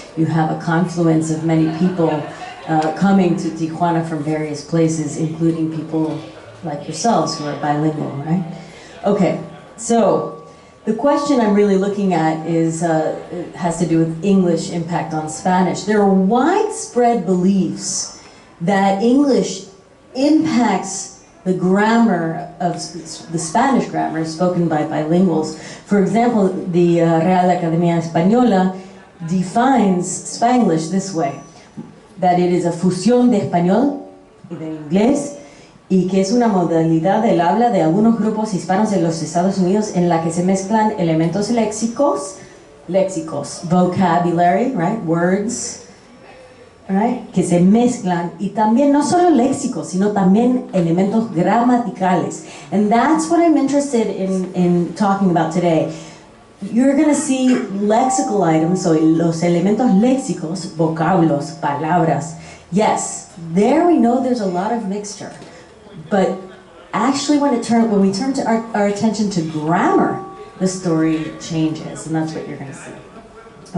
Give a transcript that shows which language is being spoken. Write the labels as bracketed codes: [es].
[en] You have a confluence of many people coming to Tijuana from various places, including people like yourselves who are bilingual, right? Okay, so The question I'm really looking at is, it has to do with English impact on Spanish. There are widespread beliefs that English impacts the grammar of the Spanish grammar spoken by bilinguals. [es] For example, the Real Academia Española defines Spanglish this way, that it is a fusión de español y de inglés, y que es una modalidad del habla de algunos grupos hispanos de los Estados Unidos en la que se mezclan elementos léxicos, vocabulary, right, words, right, que se mezclan, y también no solo léxicos, sino también elementos gramaticales. [en] And that's what I'm interested in talking about today. You're going to see lexical items, so los elementos léxicos, vocablos, palabras. Yes, there we know there's a lot of mixture. But actually when we turn to our attention to grammar, the story changes, and that's what you're going to see.